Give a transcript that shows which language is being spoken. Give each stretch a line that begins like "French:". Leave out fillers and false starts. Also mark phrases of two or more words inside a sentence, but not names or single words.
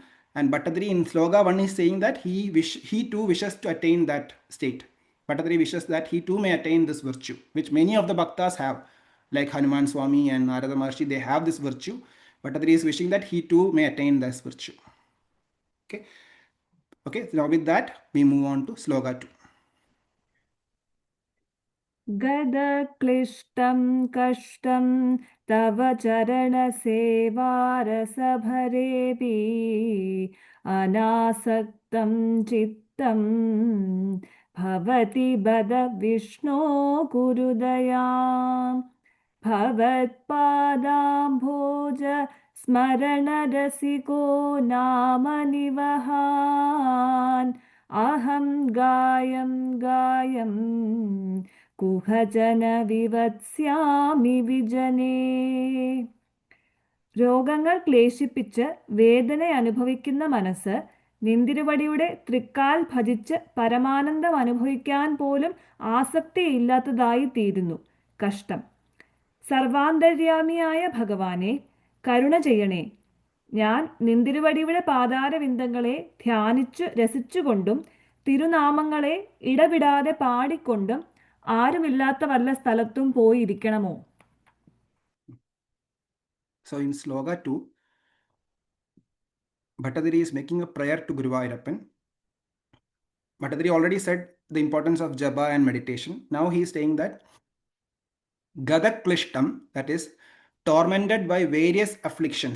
English: And Bhattathiri in Sloka 1 is saying that he too wishes to attain that state. Bhattacharya wishes that he too may attain this virtue, which many of the bhaktas have, like Hanuman Swami and Narada Maharshi, they have this virtue. Bhattacharya is wishing that he too may attain this virtue. Okay. Okay, so now with that, we move on to Sloka 2.
Sanskrit: गदक्लिष्टं कष्टं तव चरणसेवारसभरेऽपि अनासक्तं चित्तं भवति बद विष्णो गुरुदयाम् भवत्पादाम्भोज स्मरणरसिको नाम निवहान् अहं गायं കുഹജന വിവത്സ്യാമി വിജനേ.
Malayalam: രോഗങ്ങൾ ക്ലേശിപ്പിച്ച് വേദന അനുഭവിക്കുന്ന മനസ്സ് നിന്തിരുവടിയുടെ തൃക്കാൽ ഭജിച്ച് പരമാനന്ദം അനുഭവിക്കാൻ പോലും ആസക്തിയില്ലാത്തതായി തീരുന്നു. കഷ്ടം. സർവാന്തര്യാമിയായ ഭഗവാനെ, കരുണ ചെയ്യണേ. ഞാൻ നിന്തിരുവടിയുടെ പാതാരവിന്ദങ്ങളെ ധ്യാനിച്ചു രസിച്ചുകൊണ്ടും തിരുനാമങ്ങളെ ഇടവിടാതെ പാടിക്കൊണ്ടും ആരുമില്ലാത്ത വല്ല സ്ഥലത്തും പോയിരിക്കണമോ?
English: So in Sloka 2, Bhattacharya is making a prayer to Guruvayoorappan. Bhattacharya already said the importance of japa and meditation. Now he is saying that Gadaklishtam, that is tormented by various afflictions.